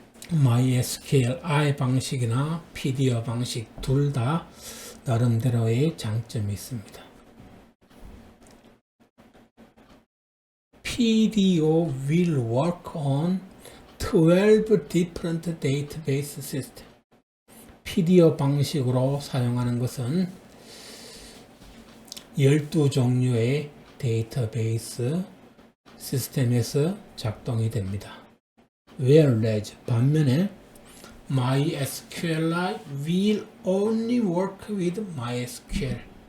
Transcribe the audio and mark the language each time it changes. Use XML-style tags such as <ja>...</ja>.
<ko>MySQLi 방식이나 PDO 방식 둘 다 나름대로의 장점이 있습니다.</ko> <en>PDO will work on 12 different database systems.</en> <ko>PDO 방식으로 사용하는 것은 12종류의 데이터베이스 시스템에서 작동이 됩니다.</ko> <en>Whereas</en> <ko>반면에</ko> <en>MySQLi will only work with MySQL.</en>